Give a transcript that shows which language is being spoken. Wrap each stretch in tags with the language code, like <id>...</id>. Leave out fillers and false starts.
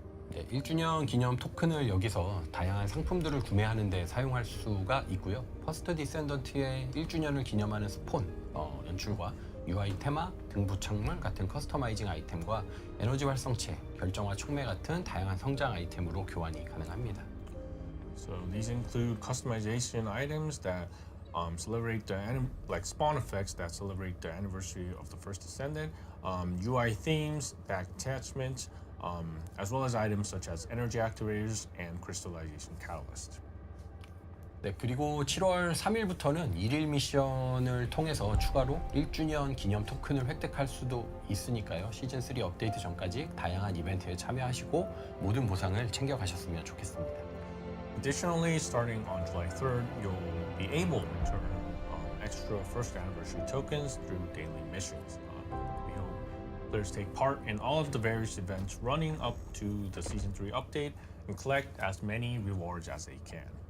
<ko>네, 1주년 기념 토큰을 여기서 다양한 상품들을 구매하는 데 사용할 수가 있고요. 퍼스트 디센던트의 1주년을 기념하는 스폰 연출과 UI 테마, 등부 창문 같은 커스터마이징 아이템과 에너지 활성체, 결정화 촉매 같은 다양한 성장 아이템으로 교환이 가능합니다.</ko> <en>So these include customization items that celebrate like spawn effects that celebrate the anniversary of the First Descendant, UI themes, back attachments, as well as items such as energy activators and crystallization catalysts.</en> <ko>네, 그리고 7월 3일부터는 1일 미션을 통해서 추가로 1주년 기념 토큰을 획득할 수도 있으니까요. 시즌3 업데이트 전까지 다양한 이벤트에 참여하시고 모든 보상을 챙겨가셨으면 좋겠습니다.</ko> <en>Additionally, starting on July 3rd, you'll be able to earn extra first anniversary tokens through daily missions. We hope players take part in all of the various events running up to the Season 3 update and collect as many rewards as they can.</en>